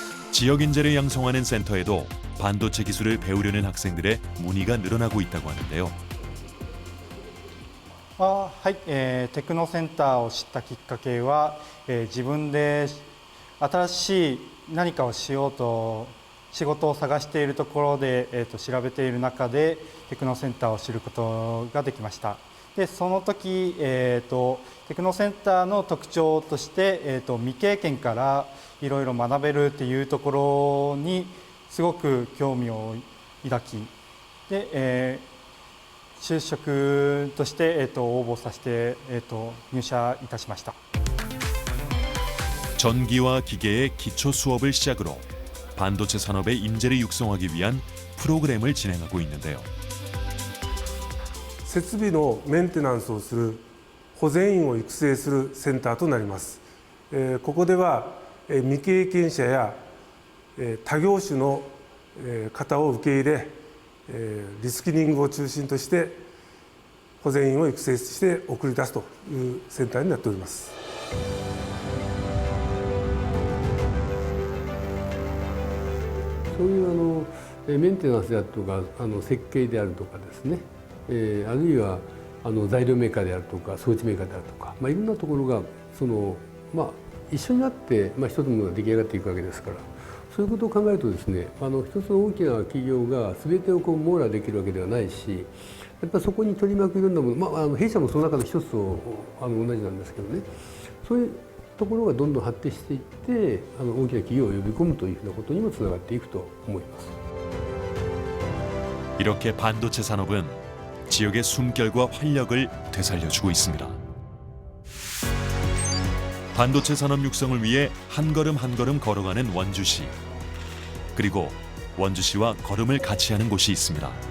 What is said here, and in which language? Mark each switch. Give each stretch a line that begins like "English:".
Korean: 지역 인재를 양성하는 센터에도 반도체 기술을 배우려는 학생들의 문의가 늘어나고 있다고 하는데요.
Japanese: はい、テクノセンターを知ったきっかけは、自分で新しい何かをしようとし仕事を探しているところで、調べている中でテクノセンターを知ることができました。でその時、テクノセンターの特徴として、未経験からいろいろ学べるっていうところにすごく興味を抱きで、就職として、応募させて、入社いたしました。
Korean: 전기와 기계의 기초 수업을 시작으로 반도체 산업의 인재를 육성하기 위한 프로그램을 진행하고 있는데요.
Japanese: 設備のメンテナンスをする保全員を育成するセンターとなります。ここでは未経験者や他業種の方を受け入れ、リスキリングを中心として保全員を育成して送り出すというセンターになっております。そういうメンテナンスであるとか設計であるとかですね、あるいは材料メーカーであるとか装置メーカーであるとか、いろんなところが一緒になって、一つのものが出来上がっていくわけですから、そういうことを考えるとですね、一つの大きな企業が全てを網羅できるわけではないし、やっぱりそこに取り巻くいろんなもの、弊社もその中の一つと同じなんですけどね、そういうところがどんどん発展していって大きな企業を呼び込むというふうなことにもつながっていくと思います。
Korean: 이렇게 반도체 산업은 지역의 숨결과 활력을 되살려주고 있습니다. 반도체 산업 육성을 위해 한 걸음 한 걸음 걸어가는 원주시. 그리고 원주시와 걸음을 같이 하는 곳이 있습니다.